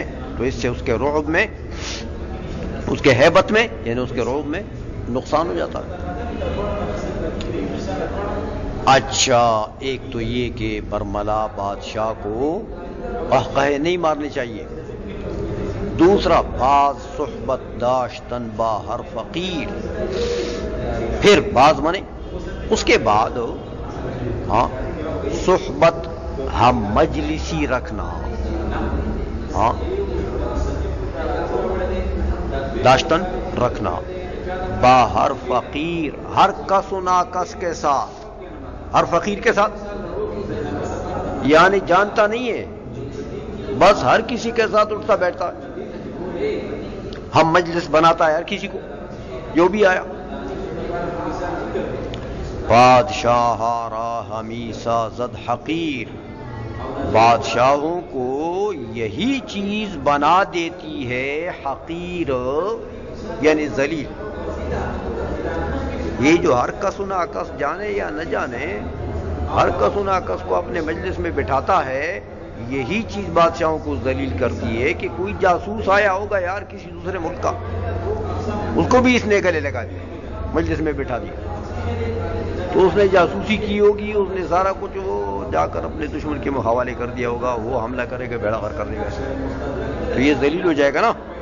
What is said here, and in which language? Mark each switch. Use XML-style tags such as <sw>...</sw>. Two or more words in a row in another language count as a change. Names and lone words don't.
<ur>تو اس سے اس کے رعب میں، اس کے ہیبت میں یعنی اس کے رعب میں نقصان ہو جاتا ہے. اچھا ایک تو یہ کہ برملا بادشاہ کو قہقہے نہیں مارنے چاہیے. دوسرا بعض</ur> <fa>صحبت داشتن با ہر فقیر،</fa> <ur>پھر بعض مانے اس کے بعد صحبت ہم مجلسی رکھنا، داشتن رکھنا</ur> <fa>با ہر فقیر،</fa> <ur>ہر کس و ناکس کے ساتھ، ہر فقیر کے ساتھ یعنی جانتا نہیں ہے بس ہر کسی کے ساتھ اٹھتا بیٹھتا ہے. ہم مجلس بناتا ہے ہر کسی کو جو بھی آیا.</ur> <fa>بادشاہ را ہمی سازد حقیر،</fa> <ur>بادشاہوں کو یہی چیز بنا دیتی ہے حقیر یعنی ذلیل. یہ جو ہر کس و ناکس جانے یا نہ جانے ہر کس و ناکس کو اپنے مجلس میں بٹھاتا ہے، یہی چیز بادشاہوں کو ذلیل کرتی ہے کہ کوئی جاسوس آیا ہوگا یار کسی دوسرے ملک کا، اس کو بھی اس نے گلے لگا دیا، مجلس میں بٹھا دیا، تو اس نے جاسوسی کی ہوگی، اس نے سارا کچھ وہ جا کر اپنے دشمن کے حوالے کر دیا ہوگا، وہ حملہ کرے گا، بیڑا غرق کر دے گا، تو یہ ذلیل ہو جائے گا نا۔</ur>